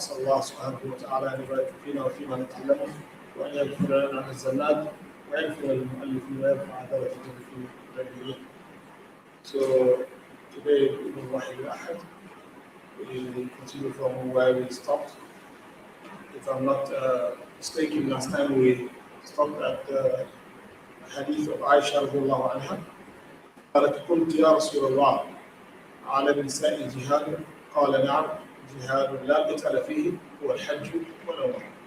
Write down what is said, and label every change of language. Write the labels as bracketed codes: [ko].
[ar] أسأل الله سبحانه وتعالى أن يبارك فينا وفيما نتعلمه، وأن يغفر لنا الزلات ويغفر للمؤلف ويرفع درجته في غيره. [en] So today in Wahid Ahad we continue from where we stopped. If I'm not mistaken, last time we stopped at the hadith of Aisha radiallahu anha. [ar] قالت قلت يا رسول الله على النساء جهاد؟ قال نعم، جهاد لا قتال فيه هو الحج والعمرة.